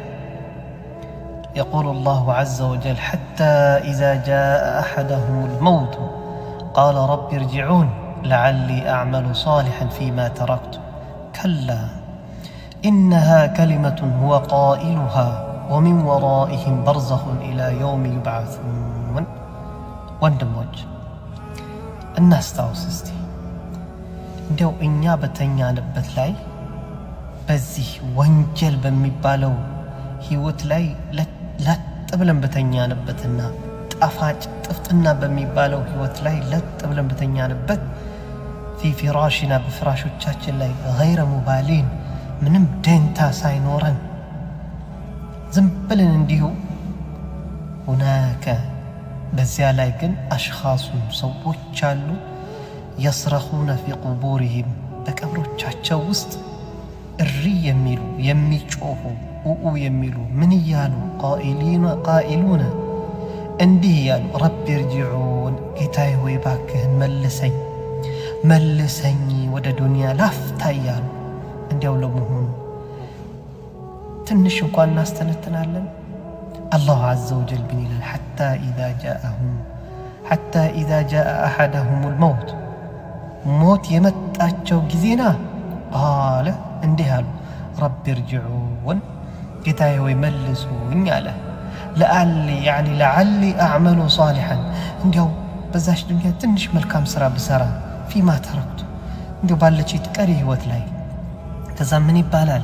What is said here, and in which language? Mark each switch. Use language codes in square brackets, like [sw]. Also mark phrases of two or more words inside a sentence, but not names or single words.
[ar] يقول الله عز وجل حتى إذا جاء أحدهم الموت قال رب ارجعون لعلي أعمل صالحا فيما تركت كلا إنها كلمة هو قائلها ومن ورائهم برزخ إلى يوم يبعثون. [am] ወንድሞች እናስታውስ እስቲ እንደው እኛ በተኛንበት ላይ በዚህ ወንጀል በሚባለው ህይወት ላይ ለጥ ብለን በተኛንበትና ጣፋጭ ጥፍጥና በሚባለው ህይወት ላይ ለጥ ብለን በተኛንበት [ar] في فراشنا [am] በፍራሾቻችን ላይ [ar] غير مبالين [am] ምንም ደንታ ሳይኖረን ዝም ብለን እንዲሁ هناك በዚያ ላይ ግን أشخاص ሰዎች አሉ [ar] يصرخون في قبورهم [am] በቀብሮቻቸው ውስጥ እሪ የሚሉ የሚጮሁ የሚሉ ምን ይያሉ ቃኢሉን እንዲህ ያሉ [ar] رب ارجعون [am] ጌታዬ ሆይ ባክህን መልሰኝ ወደ ዱንያ ላፍታ እያሉ እንዲያው ለመሆኑ ትንሽ እንኳን እናስተነትናለን። [ar] الله عز وجل [am] ምን ይላል? [ar] حتى إذا جاء أحدهم الموت [am] ሞት የመጣቸው ጊዜና ቃለ እንዲህ አሉ [ar] رب ارجعون [am] ጌታዬ ሆይ መልሱኝ አለ። [ar] لعلي أعمل صالحا [am] እንዲያው በዛች ዱንያ ትንሽ መልካም ስራ ብሰራ [ar] فيما تركت [am] እንዲያው ባለች ቀሪ ህይወት ላይ ከዛ ምን ይባላል?